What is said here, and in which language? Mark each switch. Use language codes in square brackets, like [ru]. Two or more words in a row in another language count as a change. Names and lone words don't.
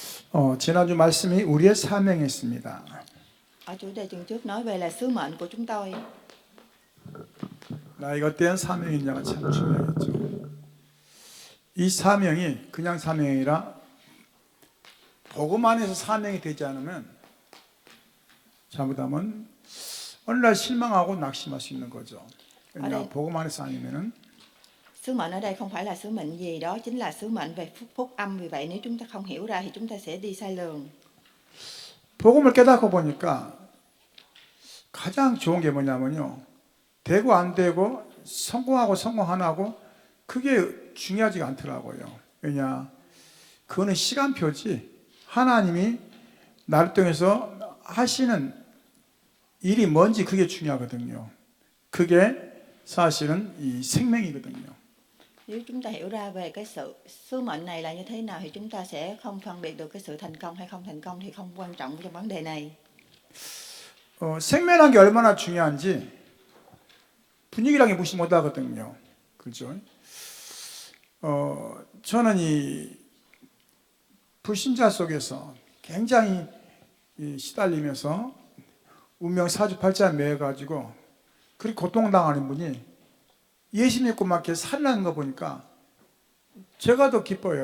[ko] 지난주 말씀이 우리의 사명이었습니다. [vi] Ở chủ đề tuần trước nói về là sứ mệnh của chúng tôi. [ko] 나에게 어떠한 사명이냐가 참 중요하겠죠. 이 사명이 그냥 사명이 아니라 복음 안에서 사명이 되지 않으면 잘못하면 어느 날 실망하고 낙심할 수 있는 거죠. 그러니까 복음 안에서 아니면은 [vi] Sứ mệnh ở đây không phải là sứ mệnh gì, đó chính là sứ mệnh về phúc âm. Vì vậy nếu chúng ta không hiểu ra thì chúng ta sẽ đi sai lường. [ko] 복음을 깨닫고 보니까 가장 좋은 게 뭐냐면요. 되고 안 되고 성공하고 성공 안 하고 그게 중요하지가 않더라고요. 왜냐? 그거는 시간표지. 하나님이 나를 통해서 하시는 일이 뭔지 그게 중요하거든요. 그게 사실은 이 생명이거든요. [vi] Nếu chúng ta hiểu ra về cái sứ mệnh này là như thế nào thì chúng ta sẽ không phân biệt được cái sự thành công hay không thành công thì không quan trọng trong vấn đề này. [ko] 생명이라는 게 얼마나 중요한지 분위기라는 게 무시 못하거든요. 그죠? 저는 이 불신자 속에서 굉장히 시달리면서 운명 사주팔자에 매여가지고 그렇게 고통당하는 분이 예수 믿고 막 이렇게 살아나는 거 보니까 제가 더 기뻐요.